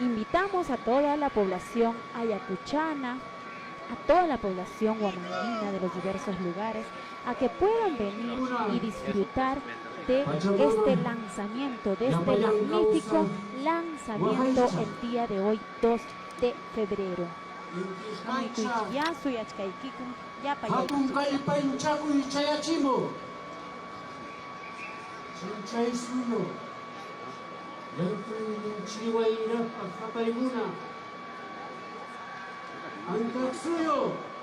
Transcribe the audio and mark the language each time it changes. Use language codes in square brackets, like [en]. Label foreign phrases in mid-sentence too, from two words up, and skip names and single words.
[es] Invitamos a toda la población ayacuchana, a toda la población huamanguina de los diversos lugares, a que puedan venir y disfrutar de este lanzamiento, de este magnífico lanzamiento el día de hoy, 2 de febrero. [qu] Hatun kallpanchakuy chayachimo. Chinchay suyo. Yantun chiwayrapa hapaymuna. Ankak suyo.